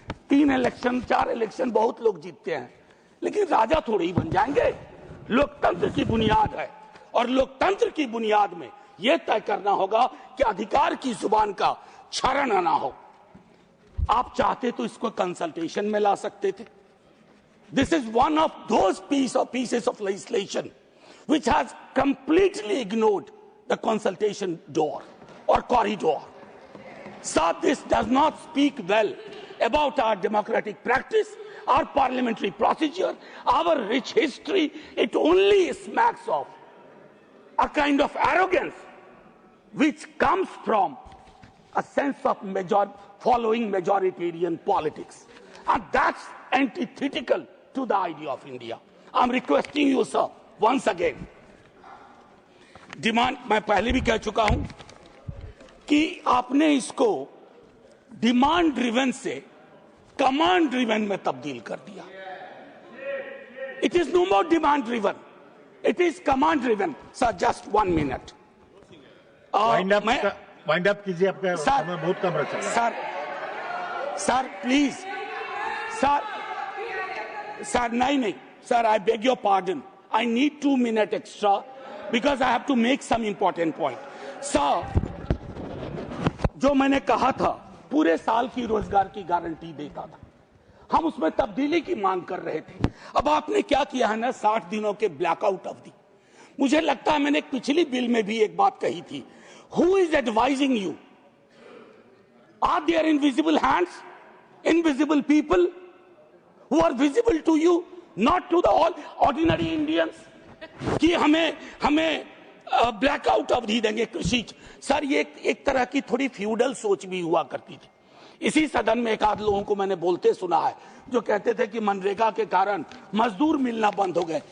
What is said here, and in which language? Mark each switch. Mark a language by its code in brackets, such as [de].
[hi] 3 election 4 election बहुत लोग जीतते हैं, लेकिन राजा थोड़े ही बन जाएंगे। लोकतंत्र की बुनियाद है, और लोकतंत्र की बुनियाद में यह तय करना होगा कि अधिकार की जुबान का क्षरण ना हो। आप चाहते तो इसको कंसल्टेशन में ला सकते थे। [en] This is one of those pieces of legislation which has completely ignored the consultation door or corridor. So this does not speak well about our democratic practice, our parliamentary procedure, our rich history. It only smacks of a kind of arrogance which comes from a sense of following majoritarian politics. And that's antithetical to the idea of India. I'm requesting you, sir, once again. [hi] Demand, मैं पहले भी कह चुका हूं कि आपने इसको demand driven से कमांड ड्रिवन में तब्दील कर दिया। [en] It is no more demand driven, it is command driven. Sir, just 1 minute. [hi] Wind up कीजिए, आपका समय बहुत कम रखा है। [en] Sir please, sir नहीं sir, I beg your pardon, I need 2 minute extra because I have to make some important point. [hi] Sir, जो मैंने कहा था पूरे साल की रोजगार की गारंटी देता था, हम उसमें तब्दीली की मांग कर रहे थे। अब आपने क्या किया है ना, 60 दिनों के ब्लैकआउट अवधि। मुझे लगता है मैंने पिछली बिल में भी एक बात कही थी, who is advising you? [en] Are there invisible hands, invisible people who are visible to you, not to the all ordinary Indians? [hi] कि हमें ब्लैकआउट अवधि देंगे कृषि। सर, ये एक तरह की थोड़ी फ्यूडल सोच भी हुआ करती थी। इसी सदन में एक आध लोगों को मैंने बोलते सुना है जो कहते थे कि मनरेगा के कारण मजदूर मिलना बंद हो गए।